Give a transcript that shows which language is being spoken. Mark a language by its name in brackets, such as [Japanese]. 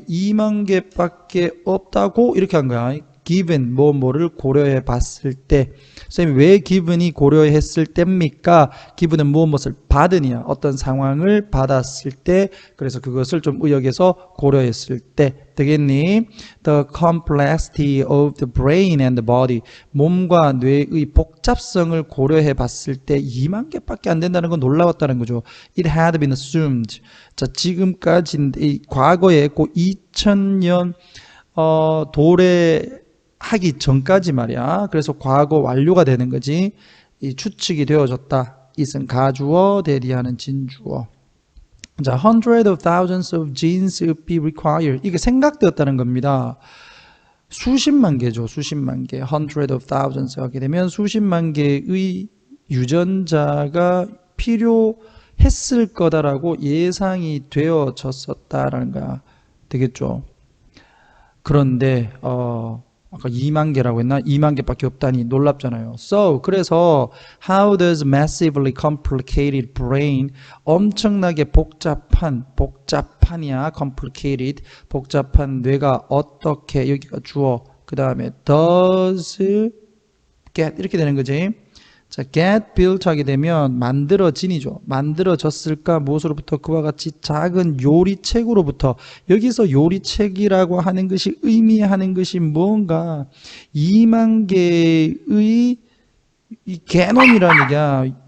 [Korean] 2만 개밖에 없다고 이렇게 한 거야. given 뭐를 고려해 봤을 때. 선생님 왜 given이 고려했을 때입니까? given은 무엇을 받으냐. 어떤 상황을 받았을 때. 그래서 그것을 좀 의역해서 고려했을 때. 되겠니? [English] The complexity of the brain and the body. [Korean] 몸과 뇌의 복잡성을 고려해 봤을 때 2만 개밖에 안 된다는 건 놀라웠다는 거죠. [English] It had been assumed. [Korean] 자, 지금까지 과거에 그 2000년 도래하기 전까지 말이야. 그래서 과거 완료가 되는 거지. 이 추측이 되어졌다. 이은 가주어 대리하는 진주어. [English] 자, hundreds of thousands of genes would be required. [Korean] 이게 생각되었다는 겁니다. 수십만 개죠. 수십만 개. [English] hundreds of thousands [Korean] 하게 되면 수십만 개의 유전자가 필요했을 거다라고 예상이 되어졌었다라는 거야. 되겠죠. 그런데 아까 2만 개라고 했나? 2만 개밖에 없다니 놀랍잖아요. So, 그래서 [English] how does massively complicated brain, [Korean] 엄청나게 복잡한이야. complicated, 복잡한 뇌가 어떻게, 여기가 주어, 그 다음에 [English] does get [Korean] 이렇게 되는 거지. 자, [English] get built [Korean] 하게 되면 만들어진이죠. 만들어졌을까? 무엇으로부터? 그와 같이 작은 요리책으로부터. 여기서 요리책이라고 하는 것이 의미하는 것이 뭔가 2만 개의 이 개놈이라는 얘기야.